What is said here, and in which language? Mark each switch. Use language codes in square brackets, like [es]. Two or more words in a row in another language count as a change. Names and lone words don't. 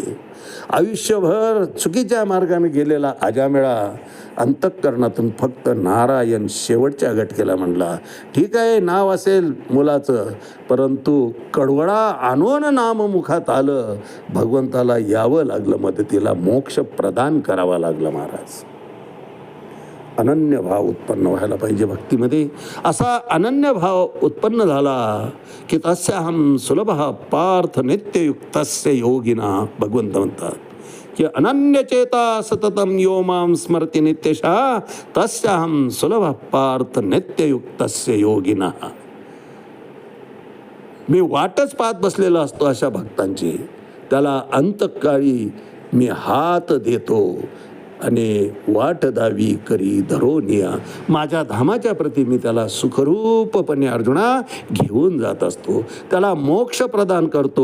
[mr] आयुष्यभर चुकीच्या मार्गाने गेलेला अजामेळा अंतःकरणातून फक्त नारायण शेवटच्या घटकेला म्हणला, ठीक आहे नाव असेल मुलाचं, परंतु कडवडा आणून नाम मुखात आलं. भगवंताला यावं लागलं मदतीला, मोक्ष प्रदान करावा लागला महाराज. अनन्य भाव उत्पन्न व्हायला पाहिजे भक्तीमध्ये. असा अनन्य भाव उत्पन्न झाला की [sa] तस्याहम सुलभ पार्थ नित्ययुक्तस्य योगिना. [mr] भगवंत म्हणतात की [sa] अनन्य चेता सततम यो माम स्मरती नित्यशः तस्याहम सुलभ पार्थ नित्ययुक्तस्य योगिना. [mr] मी वाटच पाहत बसलेला असतो अशा भक्तांची, त्याला अंतकाळी मी हात देतो आणि वाट दावी करी धरोनिया. माझ्या धामाच्या प्रती मी त्याला सुखरूपपणे अर्जुना घेऊन जात असतो, त्याला मोक्ष प्रदान करतो.